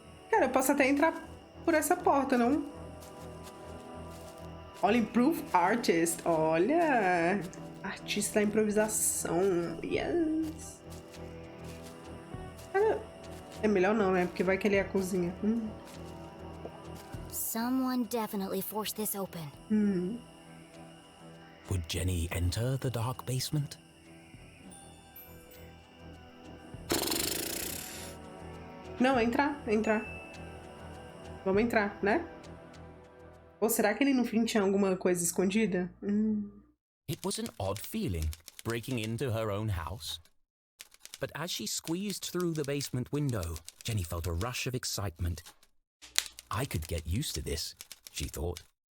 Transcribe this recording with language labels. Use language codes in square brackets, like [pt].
[pt] Cara, eu posso até entrar por essa porta, não? Olha, [en] Improve Artist. [pt] Olha. Artista da improvisação. [en] Yes. [pt] Cara, é melhor não, né? Porque vai que ele é a cozinha. [en] Someone definitely forced this open. Would Jenny enter the dark basement? [pt] Não, entrar. Vamos entrar, né? Ou será que ele no fim tinha alguma coisa escondida? [en] It was an odd feeling, breaking into her own house. But as she squeezed through the basement window, Jenny felt a rush of excitement. I could get used to this, she thought.